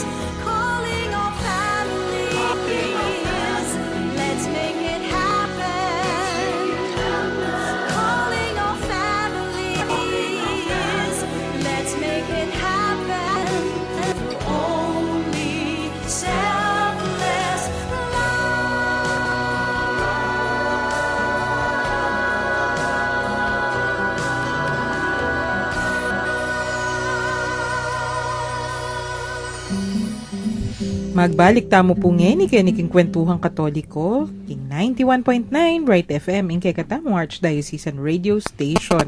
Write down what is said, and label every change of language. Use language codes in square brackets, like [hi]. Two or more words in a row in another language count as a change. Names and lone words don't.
[en] Calling all families, let's make it happen. Calling all families, let's make it happen. Only selfless [pam] Magbalik tamo po ngeni king kwentuhang katoliko, king 91.9 Right FM, ing katamo Archdiocesan Radio Station.